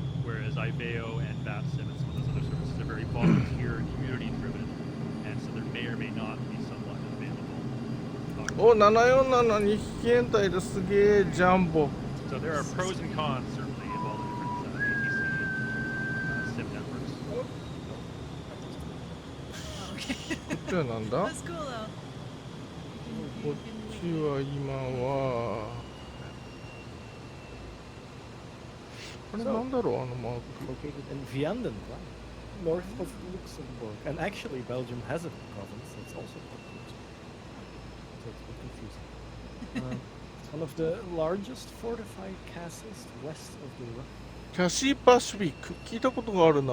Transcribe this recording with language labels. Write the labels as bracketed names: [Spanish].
[English] Whereas Ibeo and BAPSIM and some of those other services are very volunteer and community driven, and so there may or may not be someone available. [Japanese] お、747に飛行隊ですげえジャンボ。 [English] So there are pros and cons certainly of all the different ATC SIM networks. Oh, okay. [Japanese] こっちはなんだ？ [English] That's cool though. [Japanese] こっちは今はこれなんだろうあのマーク。 [English] Located in Vianden, north of Luxembourg. And actually, Belgium has a province that's also called Luxembourg. So it's a bit confusing. It's one of the largest fortified castles west of Europe. [Japanese] キャシーパシフィック聞いたことがあるな。